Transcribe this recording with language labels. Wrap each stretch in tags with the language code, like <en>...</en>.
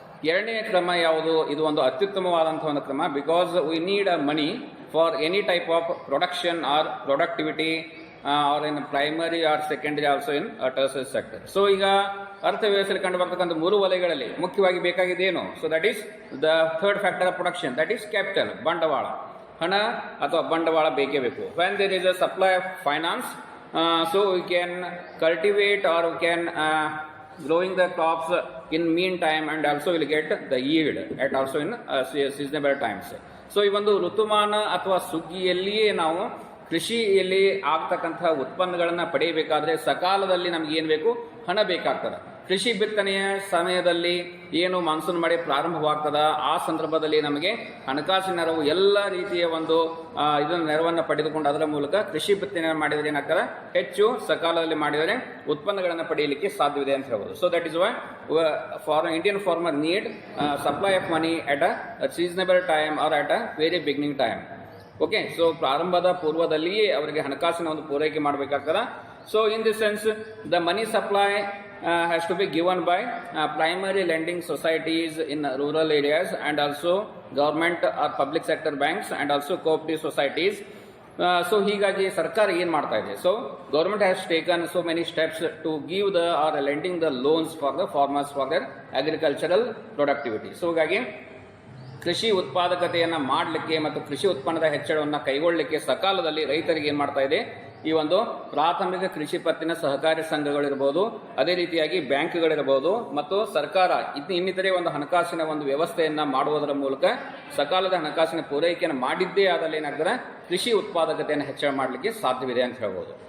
<kn>ಎರಡನೇ ಕ್ರಮ ಯಾವುದು? ಇದು ಒಂದು ಅತ್ಯುತ್ತಮವಾದಂತಹ ಒಂದು ಕ್ರಮ.</kn> <en>Because we need a money for any type of production or productivity or in primary or secondary also in tertiary sector.</en> <kn>So ಈಗ ಅರ್ಥವ್ಯವಸ್ಥೆಯಲ್ಲಿ ಕಂಡು ಬರ್ತಕ್ಕಂಥ ಮೂರು ವಲಯಗಳಲ್ಲಿ ಮುಖ್ಯವಾಗಿ ಬೇಕಾಗಿದೆ ಏನು?</kn> <en>so that is the third factor of production, that is capital,</en> <kn>ಬಂಡವಾಳ, ಹಣ ಅಥವಾ ಬಂಡವಾಳ ಬೇಕೇ ಬೇಕು.</kn> <en>When there is a supply of finance, so we can cultivate or we can growing the crops in meantime and also will get the yield at also in seasonable times.</en> <kn>So ಈ ಒಂದು ಋತುಮಾನ ಅಥವಾ ಸುಗ್ಗಿಯಲ್ಲಿಯೇ ನಾವು ಕೃಷಿಯಲ್ಲಿ ಆಗ್ತಕ್ಕಂತಹ ಉತ್ಪನ್ನಗಳನ್ನು ಪಡೆಯಬೇಕಾದ್ರೆ ಸಕಾಲದಲ್ಲಿ ನಮ್ಗೆ ಏನ್ ಬೇಕು? ಹಣ ಬೇಕಾಗ್ತದೆ. ಕೃಷಿ ಬಿತ್ತನೆಯ ಸಮಯದಲ್ಲಿ ಏನು ಮಾನ್ಸೂನ್ ಮಳೆ ಪ್ರಾರಂಭವಾಗ್ತದ ಆ ಸಂದರ್ಭದಲ್ಲಿ ನಮಗೆ ಹಣಕಾಸಿನ ನೆರವು ಎಲ್ಲ ರೀತಿಯ ಒಂದು ಇದನ್ನ ನೆರವನ್ನು ಪಡೆದುಕೊಂಡು ಅದರ ಮೂಲಕ ಕೃಷಿ ಬಿತ್ತನೆ ಮಾಡಿದರೆ ಏನಾಗ್ತದೆ, ಹೆಚ್ಚು ಸಕಾಲದಲ್ಲಿ ಮಾಡಿದರೆ ಉತ್ಪನ್ನಗಳನ್ನು ಪಡೆಯಲಿಕ್ಕೆ ಸಾಧ್ಯವಿದೆ ಅಂತ ಹೇಳ್ಬೋದು.</kn> <en>So that is why for Indian farmer need supply of money at a seasonable time or at a very beginning time.</en> <kn>Okay, so ಪ್ರಾರಂಭದ ಪೂರ್ವದಲ್ಲಿಯೇ ಅವರಿಗೆ ಹಣಕಾಸಿನ ಒಂದು ಪೂರೈಕೆ ಮಾಡಬೇಕಾಗ್ತದ.</kn> <en>so in this sense the money supply has to be given by primary lending societies in rural areas and also government or public sector banks and also cooperative societies</en> <kn>so ಹೀಗಾಗಿ ಸರ್ಕಾರ ಏನು ಮಾಡ್ತಾ ಇದೆ,</kn> <en>So government has taken so many steps to give the or lending the loans for the farmers for their agricultural productivity.</en> <kn>So ಹೀಗಾಗಿ ಕೃಷಿ ಉತ್ಪಾದಕತೆಯನ್ನು ಮಾಡಲಿಕ್ಕೆ ಮತ್ತು ಕೃಷಿ ಉತ್ಪನ್ನದ ಹೆಚ್ಚಳವನ್ನು ಕೈಗೊಳ್ಳಲಿಕ್ಕೆ ಸಕಾಲದಲ್ಲಿ ರೈತರಿಗೆ ಏನು ಮಾಡ್ತಾ ಇದೆ, ಈ ಒಂದು ಪ್ರಾಥಮಿಕ ಕೃಷಿ ಪತ್ತಿನ ಸಹಕಾರಿ ಸಂಘಗಳಿರ್ಬೋದು, ಅದೇ ರೀತಿಯಾಗಿ ಬ್ಯಾಂಕ್ಗಳಿರ್ಬೋದು ಮತ್ತು ಸರ್ಕಾರ ಇನ್ನಿತರೆ ಒಂದು ಹಣಕಾಸಿನ ಒಂದು ವ್ಯವಸ್ಥೆಯನ್ನು ಮಾಡುವುದರ ಮೂಲಕ ಸಕಾಲದ ಹಣಕಾಸಿನ ಪೂರೈಕೆಯನ್ನು ಮಾಡಿದ್ದೇ ಆದಲ್ಲಿ ಏನಾಗ್ತದೆ, ಕೃಷಿ ಉತ್ಪಾದಕತೆಯನ್ನು ಹೆಚ್ಚಳ ಮಾಡಲಿಕ್ಕೆ ಸಾಧ್ಯವಿದೆ ಅಂತ ಹೇಳ್ಬೋದು.</kn>